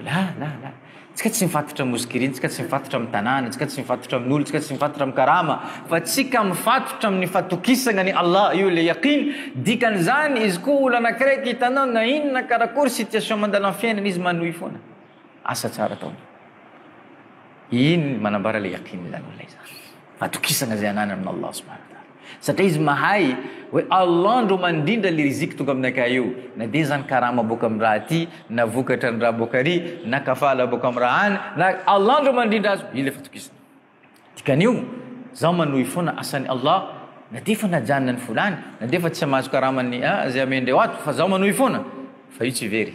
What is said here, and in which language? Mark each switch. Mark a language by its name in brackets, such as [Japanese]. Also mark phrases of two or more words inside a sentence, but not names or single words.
[Malagasy] La tsika tsy mifatotra moskiriny, tsika tsy mifatotra amin'ny tanàna, tsika tsy mifatotra amin'olo, tsika tsy mifatotra amin'ny karama, fa tsika mifatotra amin'ny fatokisana ny Allah. Io le yaqin. Dikan'izany izy koa olo anakiraiky hitanao na inona karakory situation mandalo amin'ny fiainana izy manohy foana asa tsara taony. Iny manambara le yaqin zany olona izany. Fatokisana zay anana amin'ny Allah [Arabic] سبحانه وتعالى. [Malagasy] Satria izy mahay hoe Allah ndro mandindra le riziky tonga aminakay io, na dia zany karama boka amin'ny raha ty, na vokatra ny raha boka ary, na kafala boka amin'ny raha any, na Allah ndro mandindra azy, io le fatokisana. Dikan'io zaho manohy foana asany Allah, na dia fa najanona ny fulany, na dia fa tsy mahazo karamany zay amendreo ato, fa zaho manohy foana, fa io tsy very.